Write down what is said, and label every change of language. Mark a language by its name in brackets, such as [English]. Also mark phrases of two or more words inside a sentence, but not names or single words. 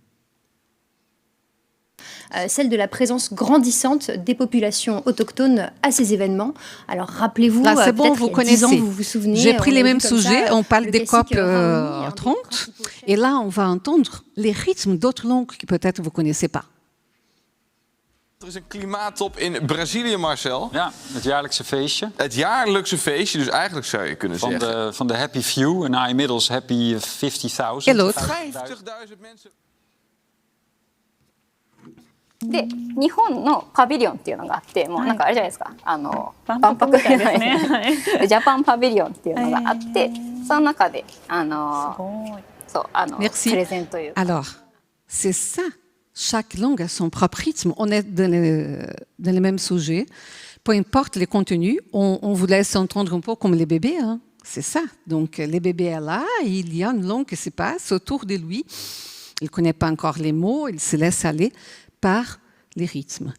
[French] Celle de la présence grandissante des populations autochtones à ces événements. Alors rappelez-vous, là c'est bon, vous connaissez. Ans, vous vous souvenez. J'ai pris les mêmes sujets, on parle des COP 30, et là on va entendre les rythmes d'autres langues que peut-être vous ne connaissez pas. [Dutch] Er is een klimaattop in Brazilië, Marcel. Ja, het jaarlijkse feestje. Het jaarlijkse feestje, dus eigenlijk zou je kunnen zeggen. Van de [English] Happy Few, [Dutch] en nou inmiddels Happy 50.000. [French] En l'autre. [Dutch] 50.000 mensen. [Japanese] で、日本のパビリオンっていうのがあって、もうなんかあれじゃないですか、万博みたいですね。ジャパンパビリオンっていうのがあって、その中でそうプレゼンというか。 [French] Alors, c'est ça. Chaque langue a son propre rythme. On est dans les mêmes sujets. Peu importe les contenus, on vous laisse entendre un peu comme les bébés. Hein. C'est ça. Donc, les bébés sont là, il y a une langue qui se passe autour de lui. Il ne connaît pas encore les mots, il se laisse aller par les rythmes.